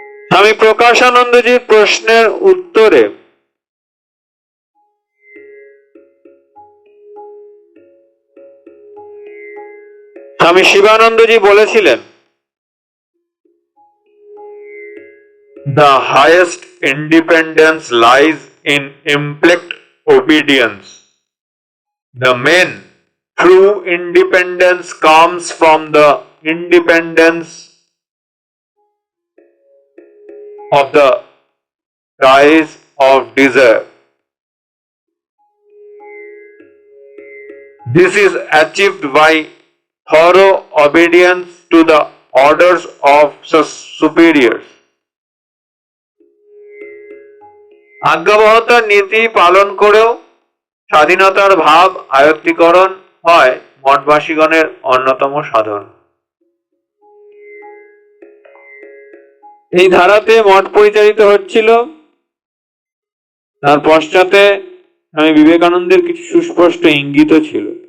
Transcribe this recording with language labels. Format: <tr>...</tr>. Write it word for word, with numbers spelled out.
<bn>স্বামী প্রকাশানন্দজির প্রশ্নের উত্তরে স্বামী শিবানন্দজি বলেছিলেন,</bn> <en>The highest independence lies in implied obedience. The main true independence comes from the independence of the ties of desire. This is achieved by thorough obedience to the orders of su- superiors.</en> <bn>আজ্ঞাবহত নীতি পালন করেও স্বাধীনতার ভাব আয়ত্তীকরণ হয় মঠবাসীগণের অন্যতম সাধন। এই ধারাতে মঠ পরিচালিত হচ্ছিল। তার পশ্চাতে স্বামী বিবেকানন্দের কিছু সুস্পষ্ট ইঙ্গিত ছিল।</bn>